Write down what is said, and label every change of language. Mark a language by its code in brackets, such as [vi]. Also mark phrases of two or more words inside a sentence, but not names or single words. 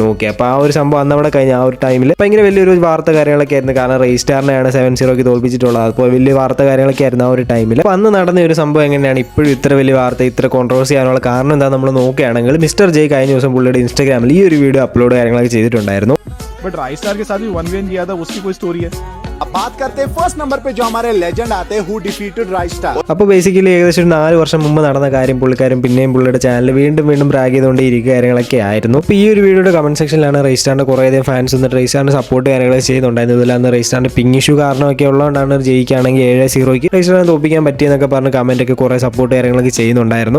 [ml] ഓക്കെ, അപ്പോൾ ആ ഒരു സംഭവം അന്ന് അവിടെ കഴിഞ്ഞ ആ ഒരു ടൈമിൽ ഭയങ്കര വലിയൊരു വാർത്ത കാര്യങ്ങളൊക്കെ ആയിരുന്നു. കാരണം റെയ്സ്റ്റാറിനെയാണ് 7-0 തോൽപ്പിച്ചിട്ടുള്ളത്. അപ്പോൾ വലിയ വാർത്ത കാര്യങ്ങളൊക്കെ ആയിരുന്നു ആ ഒരു ടൈമിൽ. അപ്പോൾ അന്ന് നടന്ന ഒരു സംഭവം എങ്ങനെയാണ് ഇപ്പോഴും ഇത്ര വലിയ വാർത്ത, ഇത്ര കോൺട്രവേഴ്സി ആകാനുള്ള കാരണം എന്താ നമ്മൾ നോക്കുകയാണെങ്കിൽ മിസ്റ്റർ ജെ കഴിഞ്ഞ ദിവസം പുള്ളിയുടെ ഇൻസ്റ്റാഗ്രാമിൽ ഈ ഒരു [en] video upload [ml] കാര്യങ്ങളൊക്കെ ചെയ്തിട്ടുണ്ടായിരുന്നു. [hi] बट राइस्टार के साथ भी 1v1 किया था, उसकी कोई स्टोरी है? अब बात करते हैं [en] first number [hi] पे जो हमारे लेजेंड आते हैं [en] who defeated Raistar. [ml] അപ്പോൾ ബേസിക്കലി ഏകദേശം ഒരു 4 വർഷം മുമ്പ് നടന്ന കാര്യം പുള്ളിക്കാരൻ പിന്നെയും പുള്ളിയുടെ ചാനൽ വീണ്ടും ബ്രാഗ് ചെയ്തുകൊണ്ട് ഇരിക്കുക കാര്യങ്ങളൊക്കെ ആയിരുന്നു. അപ്പോൾ ഈ ഒരു വീഡിയോയുടെ [en] comment sectionilaanu [ml] റെയ്സ്റ്റാറിന്റെ കുറേയധികം ഫാൻസ് വന്നിട്ട് റെയ്സ്റ്റാറിന്റെ സപ്പോർട്ട് കാര്യങ്ങളൊക്കെ ചെയ്യുന്നുണ്ടായിരുന്നു. ഇതുപോലെ അന്ന് റെയ്സ്റ്റാറിന്റെ [en] ping issue [ml] കാരണമൊക്കെ ഉള്ളതുകൊണ്ടാണ് ജയിക്കുകയാണെങ്കിൽ 7-0 റെയ്സ്റ്റാറിനെ തോൽപ്പിക്കാൻ പറ്റിയെന്നൊക്കെ പറഞ്ഞ് കമന്റ് ഒക്കെ കുറേ സപ്പോർട്ട് കാര്യങ്ങളൊക്കെ ചെയ്യുന്നുണ്ടായിരുന്നു.